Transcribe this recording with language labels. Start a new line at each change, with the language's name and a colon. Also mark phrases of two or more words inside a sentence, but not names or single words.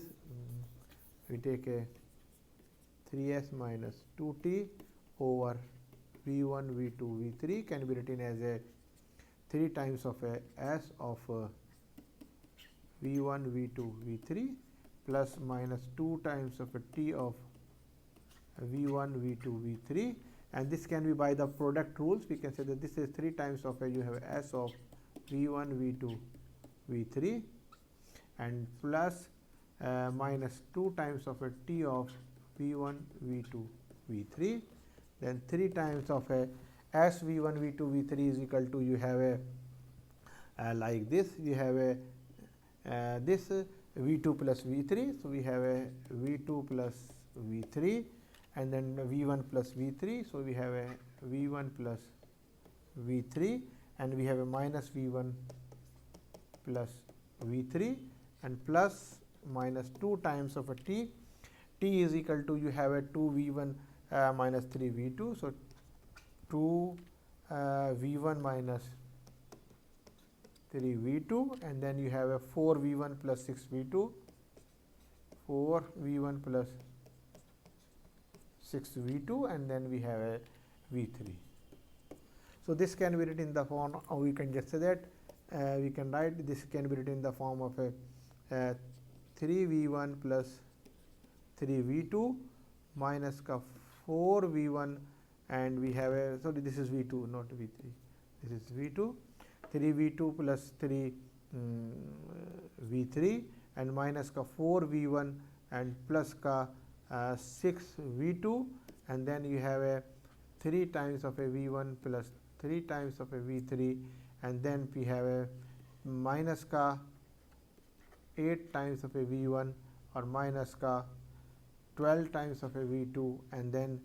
English: We take a 3s minus 2t over v1, v2, v3 can be written as a 3 times of a s of v1, v2, v3 plus minus 2 times of a t of v1, v2, v3, and this can be by the product rules. We can say that this is 3 times of a, you have s of v1, v2, v3, and plus minus 2 times of a t of v1, v2, v3, then 3 times of a s v1, v2, v3 is equal to, you have a like this, you have a this v2 plus v3. So we have a v2 plus v3, and then v1 plus v3. So we have a v1 plus v3, and we have a minus v1 plus v3, and plus minus 2 times of a t. T is equal to, you have a 2 v1 minus 3 v2. So 2 v1 minus 3 v2, and then you have a 4 v1 plus 6 v2, 4 v1 plus 6 v2, and then we have a v3. So this can be written in the form, or we can just say that we can write this can be written in the form of a 3 v1 plus 3 v2 minus ka 4 v1, and we have a, sorry, this is v2 not v3, this is v2, 3 v2 plus 3 v3, and minus ka 4 v1 and plus ka 6 v2, and then you have a 3 times of a v1 plus 3 times of a v3, and then we have a minus ka 8 times of a v1 or minus ka 12 times of a v2, and then